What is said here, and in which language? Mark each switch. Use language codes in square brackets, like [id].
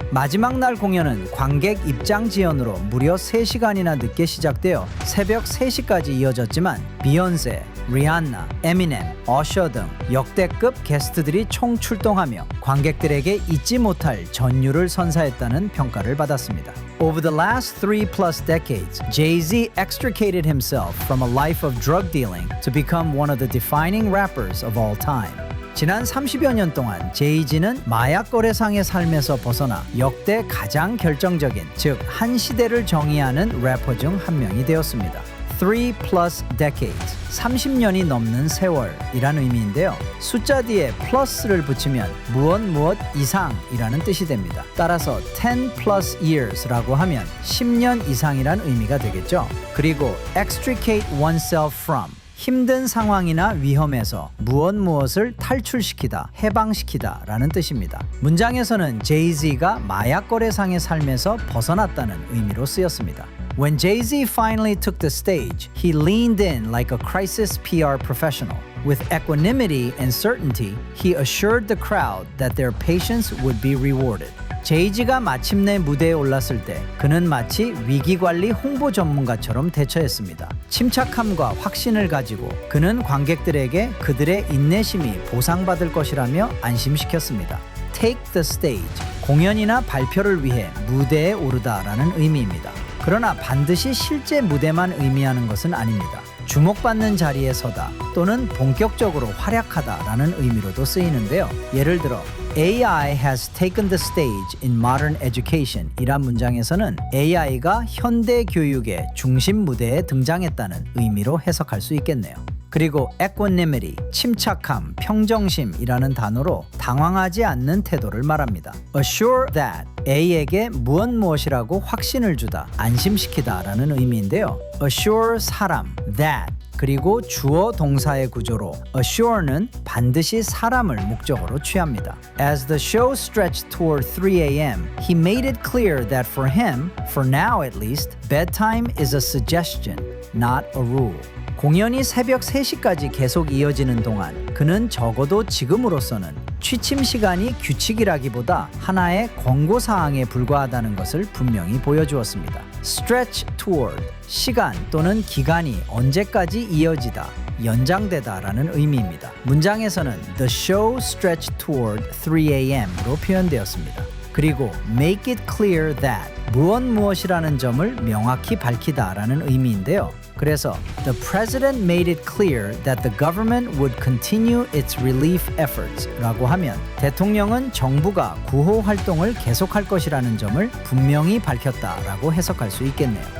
[ko] 마지막 날 공연은 관객 입장 지연으로 무려 3시간이나 늦게 시작되어 새벽 3시까지 이어졌지만 비욘세, 리안나, 에미넴, 어셔 등 역대급 게스트들이 총 출동하며 관객들에게 잊지 못할 전율을 선사했다는 평가를 받았습니다. [en] Over the last 3+ decades, Jay-Z extricated himself from a life of drug dealing to become one of the defining rappers of all time. [ko] 지난 30여 년 동안 제이지는 마약 거래상의 삶에서 벗어나 역대 가장 결정적인, 즉 한 시대를 정의하는 래퍼 중 한 명이 되었습니다. [en] 3+ decades, [ko] 30년이 넘는 세월이라는 의미인데요. 숫자 뒤에 플러스를 붙이면 무엇 이상이라는 뜻이 됩니다. 따라서 [en] 10+ years [ko] 라고 하면 10년 이상이란 의미가 되겠죠. 그리고 [en] extricate oneself from, [ko] 힘든 상황이나 위험에서 무엇을 탈출시키다, 해방시키다 라는 뜻입니다. 문장에서는 제이지가 마약 거래상의 삶에서 벗어났다는 의미로 쓰였습니다. [en] When Jay-Z finally took the stage, he leaned in like a crisis PR professional. With equanimity and certainty, he assured the crowd that their patience would be rewarded. [ko] 제이지가 마침내 무대에 올랐을 때 그는 마치 위기관리 홍보 전문가처럼 대처했습니다. 침착함과 확신을 가지고 그는 관객들에게 그들의 인내심이 보상받을 것이라며 안심시켰습니다. [en] Take the stage, [ko] 공연이나 발표를 위해 무대에 오르다라는 의미입니다. 그러나 반드시 실제 무대만 의미하는 것은 아닙니다. 주목받는 자리에 서다 또는 본격적으로 활약하다라는 의미로도 쓰이는데요. 예를 들어 [en] AI has taken the stage in modern education [ko] 이란 문장에서는 AI가 현대 교육의 중심 무대에 등장했다는 의미로 해석할 수 있겠네요. 그리고 equanimity, 침착함, 평정심이라는 단어로 당황하지 않는 태도를 말합니다. [en] Assure that, [ko] A에게 무엇이라고 확신을 주다, 안심시키다 라는 의미인데요. Assure 사람, that, 그리고 주어 동사의 구조로 assure는 반드시 사람을 목적어로 취합니다. [en] As the show stretched toward 3 a.m., he made it clear that for him, for now at least, bedtime is a suggestion, not a rule. [ko] 공연이 새벽 3시까지 계속 이어지는 동안 그는 적어도 지금으로서는 취침 시간이 규칙이라기보다 하나의 권고사항에 불과하다는 것을 분명히 보여주었습니다. [en] Stretch toward, [ko] 시간 또는 기간이 언제까지 이어지다, 연장되다 라는 의미입니다. 문장에서는 [en] The show stretched toward 3 a.m. [ko] 로 표현되었습니다. 그리고 [en] make it clear that, [ko] 무엇이라는 점을 명확히 밝히다 라는 의미인데요. 그래서 [en] The president made it clear that the government would continue its relief efforts [ko] 라고 하면 대통령은 정부가 구호 활동을 계속할 것이라는 점을 분명히 밝혔다라고 해석할 수 있겠네요.